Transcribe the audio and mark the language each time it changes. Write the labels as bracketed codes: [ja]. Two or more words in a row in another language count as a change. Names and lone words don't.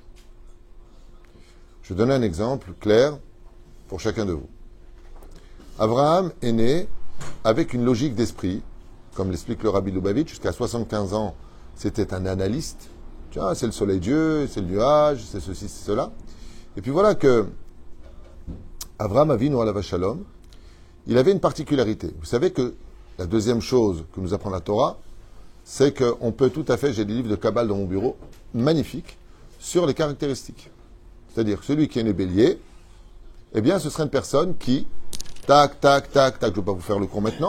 [fr] Je donne un exemple clair pour chacun de vous. Abraham est né avec une logique d'esprit, comme l'explique le Rabbi Lubavitch, jusqu'à 75 ans, c'était un analyste. Tu vois, c'est le soleil Dieu, c'est le nuage, c'est ceci, c'est cela. Et puis voilà que Abraham Avinu [he] עליו השלום, [fr] il avait une particularité. Vous savez que la deuxième chose que nous apprend la Torah, c'est qu'on peut tout à fait, j'ai des livres de Kabbale dans mon bureau, magnifiques, sur les caractéristiques. C'est-à-dire, celui qui est né bélier, eh bien, ce serait une personne qui, tac, tac, tac, tac, je ne vais pas vous faire le cours maintenant.